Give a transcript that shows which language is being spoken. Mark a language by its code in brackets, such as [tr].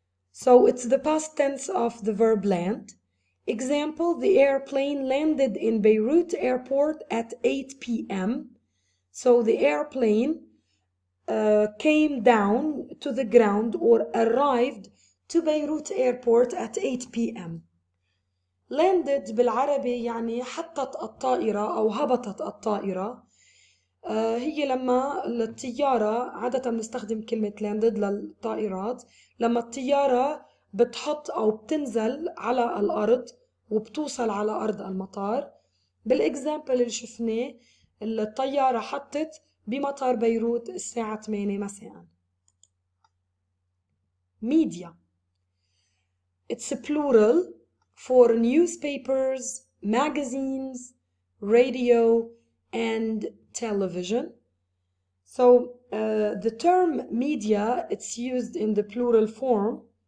[en] So it's the past tense of the verb land. Example, the airplane landed in Beirut airport at 8 p.m. So the airplane came down to the ground or arrived to Beirut airport at 8 p.m. [ar] landed بالعربي يعني حطت الطائرة أو هبطت الطائرة. هي لما الطيارة عادة بنستخدم كلمة landed للطائرات لما الطيارة بتحط أو بتنزل على الأرض وبتوصل على أرض المطار. بالإكزامبل اللي شفناه الطيارة حطت بمطار بيروت الساعة 8 مساء. [en] media, it's a plural for newspapers, magazines, radio and television. So the term media, it's used in the plural form.